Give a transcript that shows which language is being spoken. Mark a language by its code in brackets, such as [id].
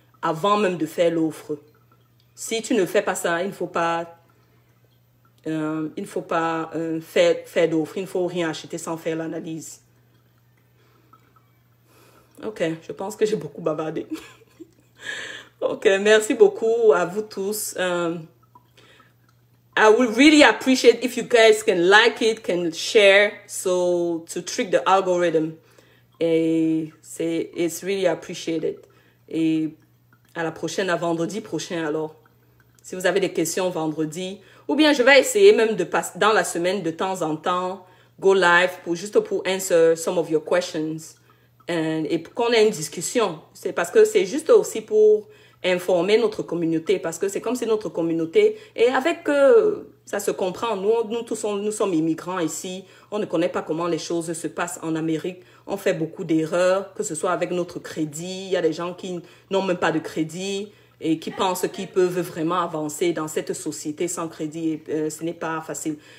[fr] Avant même de faire l'offre. Si tu ne fais pas ça, il ne faut pas faire d'offre. Il ne faut rien acheter sans faire l'analyse. Ok, je pense que j'ai beaucoup bavardé. Ok, merci beaucoup à vous tous. [en] I would really appreciate if you guys can like it, can share, so to trick the algorithm. Et it's really appreciated. [fr] Et à la prochaine, à vendredi prochain alors. Si vous avez des questions vendredi, ou bien je vais essayer même de passer dans la semaine de temps en temps, [en] go live [fr] juste pour [en] answer some of your questions. [fr] et qu'on ait une discussion. C'est parce que c'est juste aussi pour informer notre communauté, parce que c'est comme si notre communauté, et avec ça se comprend, nous tous nous sommes immigrants ici, on ne connaît pas comment les choses se passent en Amérique, on fait beaucoup d'erreurs, que ce soit avec notre crédit, il y a des gens qui n'ont même pas de crédit et qui pensent qu'ils peuvent vraiment avancer dans cette société sans crédit, et ce n'est pas facile.